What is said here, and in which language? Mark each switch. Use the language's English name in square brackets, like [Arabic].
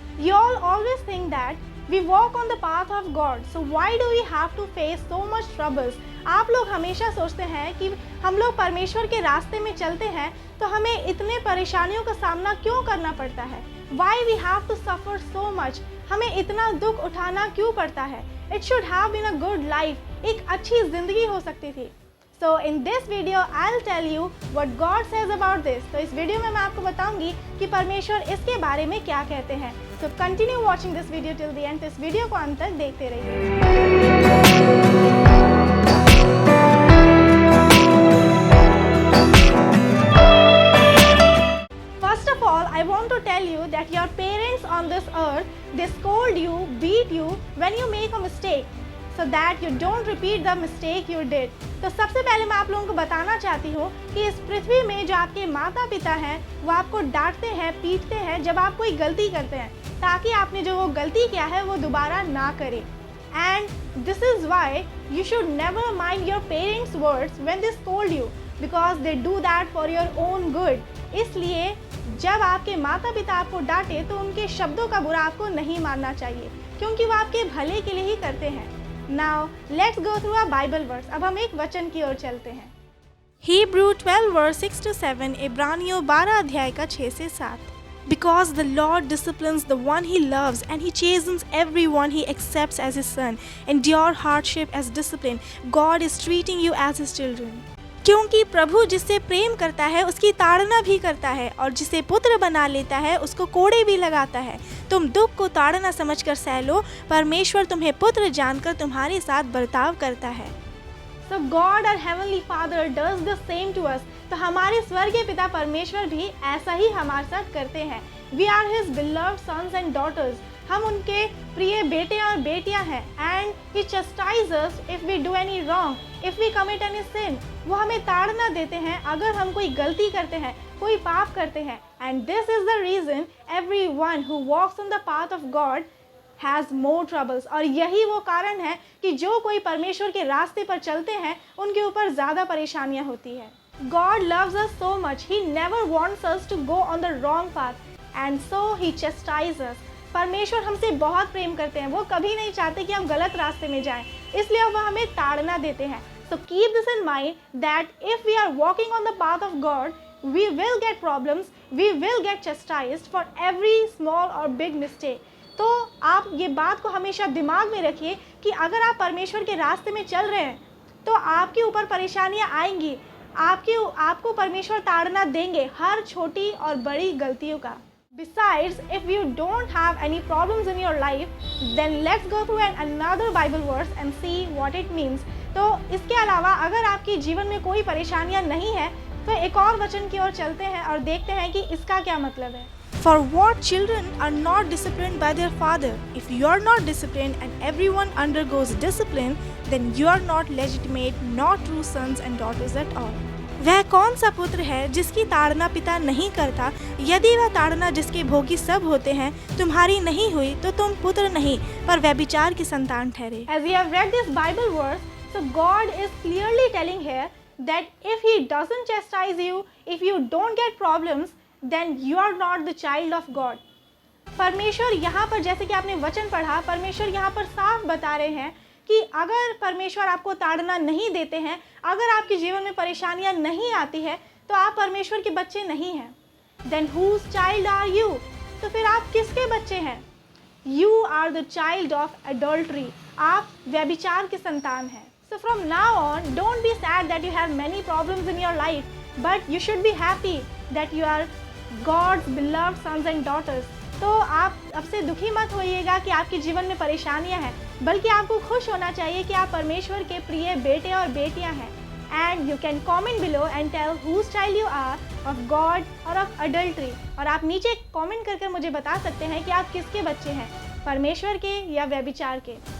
[English] You all always think that we walk on the path of God, so why do we have to face so much troubles? [Hindi] आप लोग हमेशा सोचते हैं कि हम लोग परमेश्वर के रास्ते में चलते हैं तो हमें इतने परेशानियों का सामना क्यों करना पड़ता है? [English] Why we have to suffer so much? [Hindi] हमें इतना दुख उठाना क्यों पड़ता है? [English] It should have been a good life. [Hindi] एक अच्छी जिंदगी हो सकती थी. [English] So in this video I'll tell you what God says about this. [Hindi] तो इस वीडियो में मैं आपको बताऊंगी कि परमेश्वर इसके बारे में क्या कहते हैं. [English] So continue watching this video till the end. [Hindi] इस वीडियो को अंत तक देखते रहिए. [English] First of all, I want to tell you that your parents on this earth, they scold you, beat you when you make a mistake, so that you don't repeat the mistake you did. [Hindi] तो सबसे पहले मैं आप लोगों को बताना चाहती हूँ कि इस पृथ्वी में जो आपके माता पिता हैं वो आपको डांटते हैं, पीटते हैं जब आप कोई गलती करते हैं, ताकि आपने जो वो गलती किया है वो दोबारा ना करें. [English] And this is why you should never mind your parents' words when they scold you, because they do that for your own good. [Hindi] इसलिए जब आपके माता पिता आपको डांटे तो उनके शब्दों का बुरा आपको नहीं मानना चाहिए, क्योंकि वो आपके भले के लिए ही करते हैं. [English] Now let's go through a Bible verse. [Hindi] अब हम एक वचन की ओर चलते हैं. [English] Hebrew 12 verse 6 to 7, [Hindi] इब्रानियों 12 अध्याय का 6 से 7. [English] Because the Lord disciplines the one He loves and He chastens everyone He accepts as His son. Endure hardship as discipline. God is treating you as His children. [Hindi] क्योंकि प्रभु जिससे प्रेम करता है उसकी ताड़ना भी करता है, और जिसे पुत्र बना लेता है उसको कोड़े भी लगाता है. तुम दुख को ताड़ना समझकर सह लो, परमेश्वर तुम्हें पुत्र जानकर तुम्हारे साथ बर्ताव करता है. [English] So God our heavenly Father does the same to us. [Hindi] तो हमारे स्वर्गीय पिता परमेश्वर भी ऐसा ही हमारे साथ करते हैं. [English] We are His beloved sons and daughters. [Hindi] हम उनके प्रिय बेटे और बेटियां हैं. [English] And He chastises us if we do any wrong, if we commit any sin. [Hindi] वो हमें ताड़ना देते हैं अगर हम कोई गलती करते हैं, कोई पाप करते हैं. [English] And this is the reason everyone who walks on the path of God has more troubles. [Hindi] और यही वो कारण है कि जो कोई परमेश्वर के रास्ते पर चलते हैं उनके ऊपर ज़्यादा परेशानियाँ होती है. [English] God loves us so much. He never wants us to go on the wrong path, and so He chastises us. [Hindi] परमेश्वर हमसे बहुत प्रेम करते हैं. वो कभी नहीं चाहते कि हम गलत रास्ते में जाएं, इसलिए वो हमें ताड़ना देते हैं. [English] So keep this in mind that if we are walking on the path of God, we will get problems, we will get chastised for every small or big mistake. [Hindi] तो आप ये बात को हमेशा दिमाग में रखिए कि अगर आप परमेश्वर के रास्ते में चल रहे हैं तो आपके ऊपर परेशानियाँ आएंगी, आपको परमेश्वर ताड़ना देंगे हर छोटी और बड़ी गलतियों का. [English] Besides, if you don't have any problems in your life, then let's go through another Bible verse and see what it means. [Hindi] तो इसके अलावा अगर आपके जीवन में कोई परेशानियां नहीं है तो एक और वचन की ओर चलते हैं और देखते हैं कि इसका क्या मतलब है. [English] For what children are not disciplined by their father? If you are not disciplined and everyone undergoes discipline, then you are not legitimate, not true sons and daughters at all. [Hindi] वह कौन सा पुत्र है जिसकी ताड़ना पिता नहीं करता? यदि वह ताड़ना जिसके भोगी सब होते हैं तुम्हारी नहीं हुई तो तुम पुत्र नहीं पर व्यभिचार की संतान ठहरे. [English] As we have read this Bible verse, so God is clearly telling here that if He doesn't chastise you, if you don't get problems, then you are not the child of God. [Hindi] परमेश्वर यहाँ पर, जैसे कि आपने वचन पढ़ा, परमेश्वर यहाँ पर साफ बता रहे हैं कि अगर परमेश्वर आपको ताड़ना नहीं देते हैं, अगर आपके जीवन में परेशानियां नहीं आती है तो आप परमेश्वर के बच्चे नहीं हैं. [English] Then whose child are you? [Hindi] तो फिर आप किसके बच्चे हैं? [English] You are the child of adultery. [Hindi] आप व्यभिचार के संतान हैं. [English] So from now on, don't be sad that you have many problems in your life, but you should be happy that you are God's beloved sons and daughters. [Hindi] तो आप अब से दुखी मत होइएगा कि आपके जीवन में परेशानियां हैं, बल्कि आपको खुश होना चाहिए कि आप परमेश्वर के प्रिय बेटे और बेटियां हैं. [English] And you can comment below and tell whose child you are, of god और of adultery. [Hindi] और आप नीचे कमेंट करके मुझे बता सकते हैं कि आप किसके बच्चे हैं, परमेश्वर के या व्यभिचार के.